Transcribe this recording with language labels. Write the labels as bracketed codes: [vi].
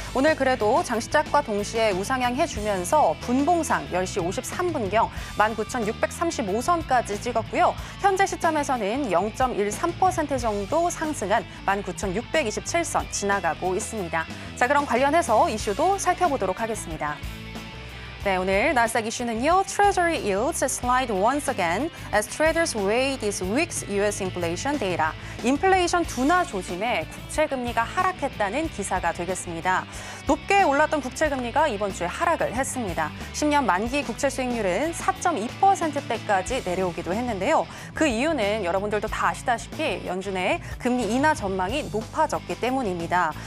[ko] 오늘 그래도 장시작과 동시에 우상향해주면서 분봉상 10시 53분경 19,635선까지 찍었고요. 현재 시점에서는 0.13% 정도 상승한 19,627선 지나가고 있습니다. 자, 그럼 관련해서 이슈도 살펴보도록 하겠습니다. 네, 오늘 나스닥 이슈는요. [en] Treasury yields slide once again as traders weigh this week's U.S. inflation data. [ko] 인플레이션 둔화 조짐에 국채금리가 하락했다는 기사가 되겠습니다. 높게 올랐던 국채금리가 이번 주에 하락을 했습니다. 10년 만기 국채 수익률은 4.2%대까지 내려오기도 했는데요. 그 이유는 여러분들도 다 아시다시피 연준의 금리 인하 전망이 높아졌기 때문입니다.